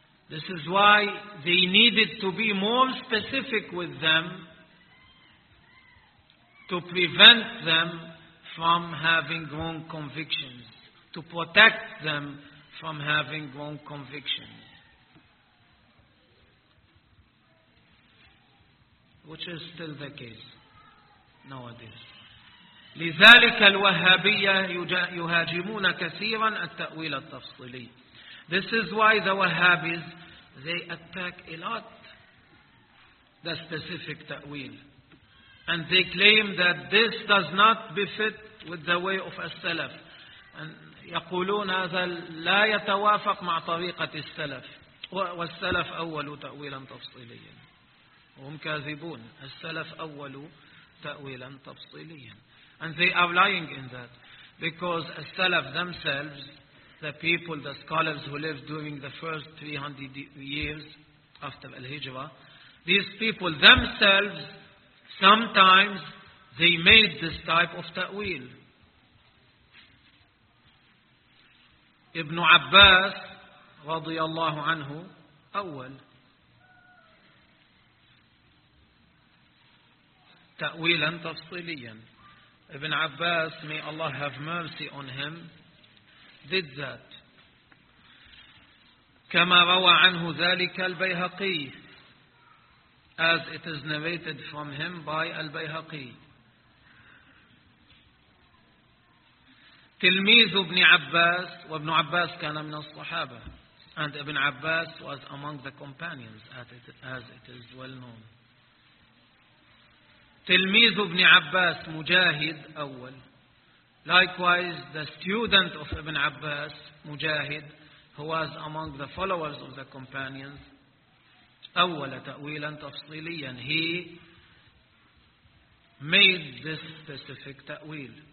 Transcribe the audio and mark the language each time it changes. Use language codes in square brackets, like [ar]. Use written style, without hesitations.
[en] This is why they needed to be more specific with them to prevent them from having wrong convictions, to protect them from having wrong convictions. Which is still the case nowadays. [ar] لذلك الوهابية يهاجمون كثيرا التأويل التفصيلي. [en] This is why the Wahhabis, they attack a lot the specific ta'wil. And they claim that this does not befit with the way of as-Salaf. And [ar] يقولون هذا لا يتوافق مع طريقة السلف، والسلف أولوا تأويلا تفصيليا، هم كاذبون. السلف أولوا تأويلا تفصيليا. [en] And they are lying in that, because السلف themselves, the people, the scholars who lived during the first 300 years after Al-Hijrah, these people themselves, sometimes they made this type of ta'wil. [ar] Ibn Abbas, radiyallahu anhu, awwal. Ta'wilan tafsiliyan. [en] Ibn Abbas, may Allah have mercy on him, did that. [ar] كما روى عنه ذلك البيهقي, [en] as it is narrated from him by [ar] البيهقي. تلميذ ابن عباس, وابن عباس كان من الصحابة, [en] and ابن عباس was among the companions, as it is well known. [ar] تلميذ ابن عباس مجاهد أول. [en] Likewise, the student of Ibn Abbas, Mujahid, who was among the followers of the companions, [ar] أول تأويلا تفصيليا. [en] He made this specific تأويل.